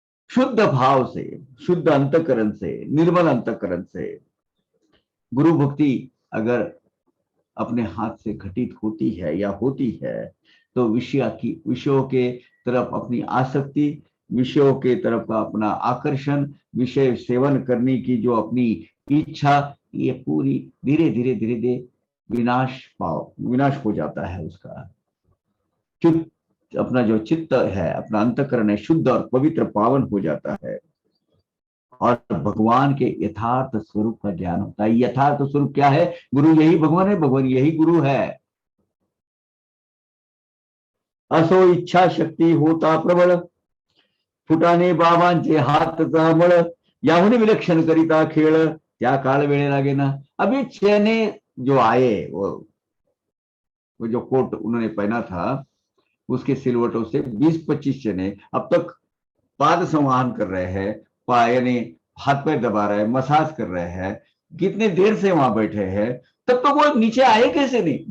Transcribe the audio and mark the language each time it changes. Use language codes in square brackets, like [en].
[hi] शुद्ध भाव से, शुद्ध अंतकरण से, निर्मल अंतकरण से गुरु भक्ति अगर अपने हाथ से घटित होती है या होती है तो विषयों के तरफ अपनी आसक्ति, विषयों के तरफ का अपना आकर्षण, विषय सेवन करने की जो अपनी इच्छा, ये पूरी धीरे धीरे धीरे धीरे विनाश हो जाता है उसका। अपना जो चित्त है, अपना अंतकरण है, शुद्ध और पवित्र पावन हो जाता है और भगवान के यथार्थ स्वरूप का ज्ञान होता है। यथार्थ स्वरूप क्या है? गुरु यही भगवान है, भगवान यही गुरु है। [mr] असो इच्छा शक्ती होता प्रबळ, फुटाने बाबांचे हात जांभळ, याहून विलक्षण करिता खेळ, त्या काळ वेळे लागे ना। [hi] अभी चने जो आए, वो जो कोट उन्होंने पहना था उसके सिलवटों से 20-25 चने अब तक पाद संवाहन कर रहे हैं, यानी हाथ पैर दबा रहे हैं, मसाज कर रहे हैं, कितने देर से वहां बैठे हैं, तब तो वो नीचे आए कैसे नहीं?